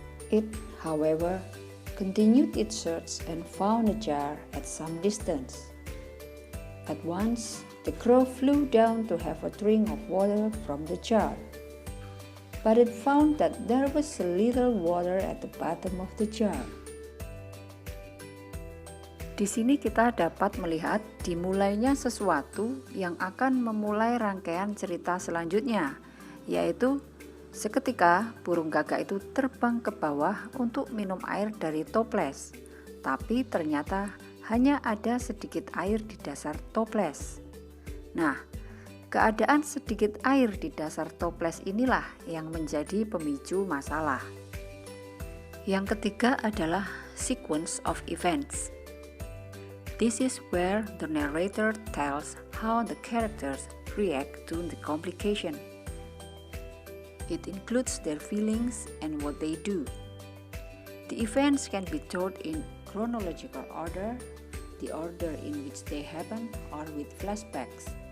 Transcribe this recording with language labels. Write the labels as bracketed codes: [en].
[en] It, however, continued its search and found a jar at some distance. At once, the crow flew down to have a drink of water from the jar. But it found that there was a little water at the bottom of the jar. [id] Di sini kita dapat melihat dimulainya sesuatu yang akan memulai rangkaian cerita selanjutnya, yaitu seketika burung gagak itu terbang ke bawah untuk minum air dari toples, tapi ternyata hanya ada sedikit air di dasar toples. Nah, keadaan sedikit air di dasar toples inilah yang menjadi pemicu masalah. Yang ketiga adalah sequence of events. [en] This is where the narrator tells how the characters react to the complication. It includes their feelings and what they do. The events can be told in chronological order, the order in which they happen, or with flashbacks.